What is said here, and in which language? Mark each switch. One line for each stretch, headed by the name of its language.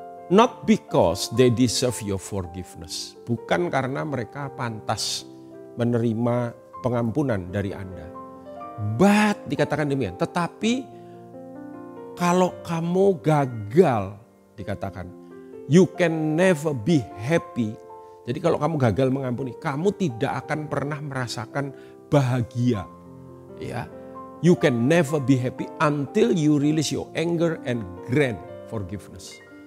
English: Not because they deserve your forgiveness.
Indonesian: Bukan karena mereka pantas menerima pengampunan dari Anda. But dikatakan demikian. Tetapi kalau kamu gagal dikatakan,
English: you can never be happy.
Indonesian: Jadi kalau kamu gagal mengampuni, kamu tidak akan pernah merasakan bahagia. Ya.
English: You can never be happy until you release your anger and grant forgiveness.